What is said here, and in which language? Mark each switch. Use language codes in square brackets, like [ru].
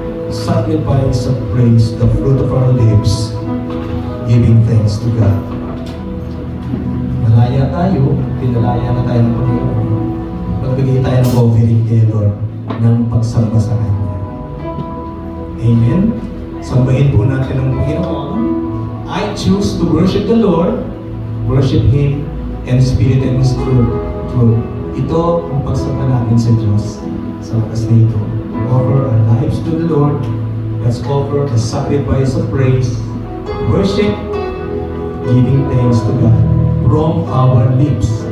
[en] Sacrifice of praise, the fruit of our lips, giving thanks to God. [tl] Malaya tayo, pinalaya na tayo ng Panginoon. Magbigay tayo ng offering kay Lord ng pagsamba sa Kanya. Amen? Sambahin po natin ang Panginoon. [en] I choose to worship the Lord, worship Him, in spirit and in truth. [tl] Ito ang pagsamba natin sa Diyos sa wakas na ito. [en] Offer our lives to the Lord. Let's offer the sacrifice of praise, worship, giving thanks to God from our lips.